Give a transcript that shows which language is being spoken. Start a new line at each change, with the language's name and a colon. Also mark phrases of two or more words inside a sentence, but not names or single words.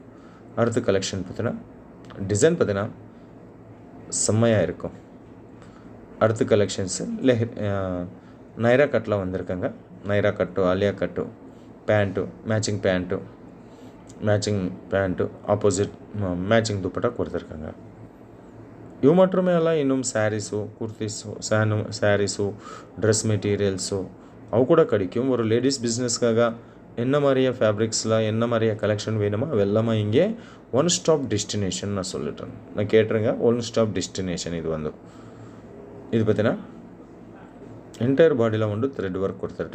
Tamil: அடுத்த கலெக்ஷன் பார்த்தீங்கன்னா டிசைன் பார்த்தீங்கன்னா செம்மையாக இருக்கும். அடுத்த கலெக்ஷன்ஸு நைரா கட்டில் வந்திருக்காங்க. நைரா கட்டு, ஆலியா கட்டு, பேண்ட்டு,
English: matching pant opposite matching
Tamil: துப்பட்டா கொடுத்துருக்காங்க.
Kannada: ಇವು ಮಾತ್ರமே ಅಲ್ಲ,
Tamil: இன்னும் சாரீஸு, குர்த்திஸு, சாரீஸு,
English: dress materials
Tamil: அவு கூட கிடைக்கும். ஒரு
English: ladies businessக்காக
Tamil: என்ன மாதிரியா ஃபேப்ரிக்ஸில் என்ன மாதிரியா கலெக்ஷன் வேணுமோ அவெல்லாமே இங்கே
English: one stop destination
Tamil: நான் சொல்லிட்டேன். நான் கேட்டுருங்க,
English: one stop destination.
Tamil: இது வந்து இது பார்த்தீங்கன்னா
English: entire bodyயில்
Tamil: வந்து
English: thread work
Tamil: கொடுத்துருட்டேன்.